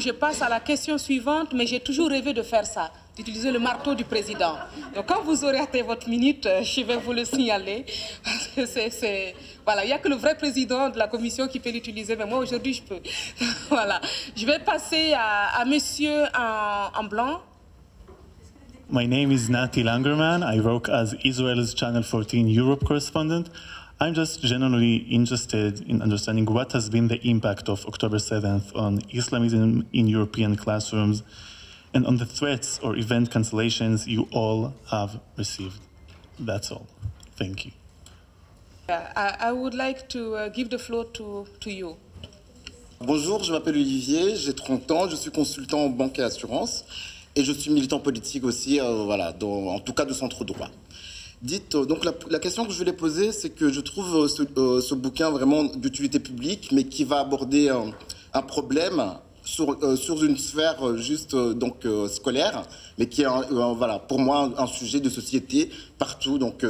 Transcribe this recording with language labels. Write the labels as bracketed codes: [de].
[fr] Je passe à la question suivante, mais j'ai toujours rêvé de faire ça, d'utiliser le marteau du président. Donc quand vous aurez atteint votre minute, je vais vous le signaler, parce que voilà, il n'y a que le vrai président de la commission qui peut l'utiliser, mais moi aujourd'hui je peux. Voilà, je vais passer à monsieur en blanc. [en] My name is Nati Langerman. I work as Israel's Channel 14 Europe correspondent. I'm just generally interested in understanding what has been the impact of October 7th on Islamism in European classrooms and on the threats or event cancellations you all have received. That's all. Thank you. I would like to give the floor to you. [fr] Bonjour, je m'appelle Olivier, j'ai 30 ans, je suis consultant en banque et assurance. Et je suis militant politique aussi, en tout cas de centre droit. Donc la question que je voulais poser, c'est que je trouve ce bouquin vraiment d'utilité publique, mais qui va aborder un problème sur une sphère scolaire, mais qui est pour moi un sujet de société partout.